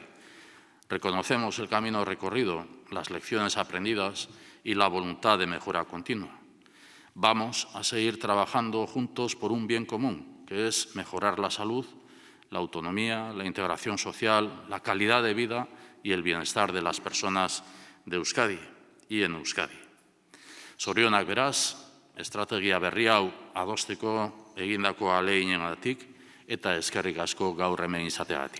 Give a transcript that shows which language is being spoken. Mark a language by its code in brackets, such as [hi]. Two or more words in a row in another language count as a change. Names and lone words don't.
[es] Reconocemos el camino recorrido, las lecciones aprendidas y la voluntad de mejora continua. Vamos a seguir trabajando juntos por un bien común, que es mejorar la salud, la autonomía, la integración social, la calidad de vida y el bienestar de las personas de Euskadi y en Euskadi. [eu] Zorionak beraz, estrategia berri hau adosteko egindako ahaleginengatik eta eskerrik asko gaur hemen izateagatik.